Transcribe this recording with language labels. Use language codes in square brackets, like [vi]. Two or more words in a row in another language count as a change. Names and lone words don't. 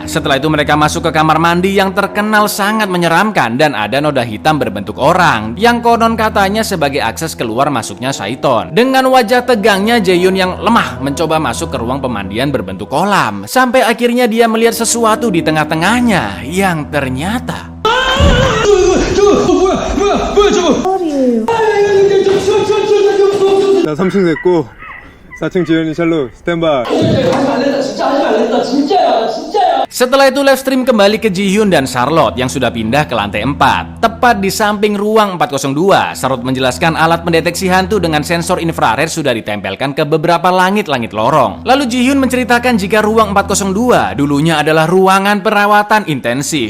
[id] Setelah itu mereka masuk ke kamar mandi yang terkenal sangat menyeramkan dan ada noda hitam berbentuk orang yang konon katanya sebagai akses keluar masuknya Saiton. Dengan wajah tegangnya Jaehyun yang lemah mencoba masuk ke ruang pemandian berbentuk kolam. Sampai akhirnya dia melihat sesuatu di tengah-tengahnya yang ternyata [ko] 나 3층 됐고 4층 지현이 샬롯 스탠바이. [id] Setelah itu [en] live stream [id] kembali ke Ji-hyun dan Charlotte yang sudah pindah ke lantai 4. Tepat di samping ruang 402, Charlotte menjelaskan alat pendeteksi hantu dengan sensor infrared sudah ditempelkan ke beberapa langit-langit lorong. Lalu Ji-hyun menceritakan jika ruang 402 dulunya adalah ruangan perawatan intensif.